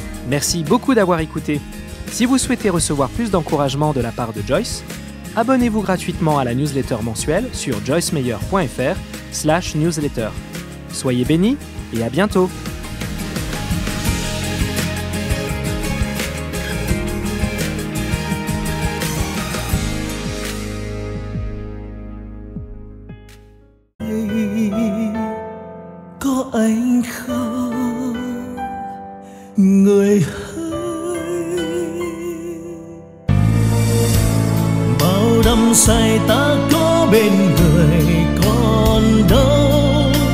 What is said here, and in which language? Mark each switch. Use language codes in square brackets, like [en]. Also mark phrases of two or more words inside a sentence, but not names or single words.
[fr] Merci beaucoup d'avoir écouté. Si vous souhaitez recevoir plus d'encouragement de la part de Joyce, abonnez-vous gratuitement à la newsletter mensuelle sur joycemeyer.fr/newsletter. Soyez bénis et à bientôt. [vi] Có anh không người hỡi, bao đắm say ta có bên người còn đâu,